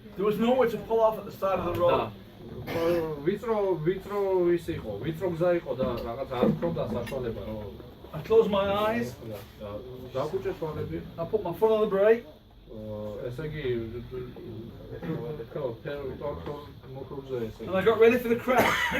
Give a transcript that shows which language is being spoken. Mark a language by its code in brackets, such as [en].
[en] There was nowhere to pull off at the side of the road. [ka] ვიწრო ის იყო, ვიწრო გზა იყო და რაღაც არ მქონდა საშუალება რომ [en] I closed my eyes. [ka] დავკუჭე თვალები. [en] I put my foot on the brake. [ka] ესე იგი ხო, ფეროტორ მოხუზე ესე. [en] And I got ready for the crash.